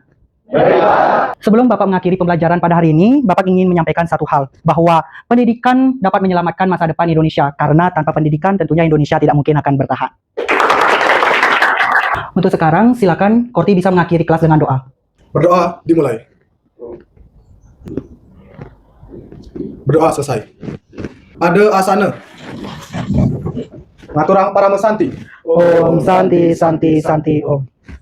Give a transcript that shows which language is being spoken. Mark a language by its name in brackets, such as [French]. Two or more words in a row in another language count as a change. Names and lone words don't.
[Indonesian] Sebelum Bapak mengakhiri pembelajaran pada hari ini, Bapak ingin menyampaikan satu hal, bahwa pendidikan dapat menyelamatkan masa depan Indonesia, karena tanpa pendidikan tentunya Indonesia tidak mungkin akan bertahan. Untuk sekarang, silakan Korti bisa mengakhiri kelas dengan doa. Berdoa dimulai. Berdoa selesai. Ada asana. [Balinese] Ngaturang para mesanti. [Sanskrit] Om Santi Santi Santi Om.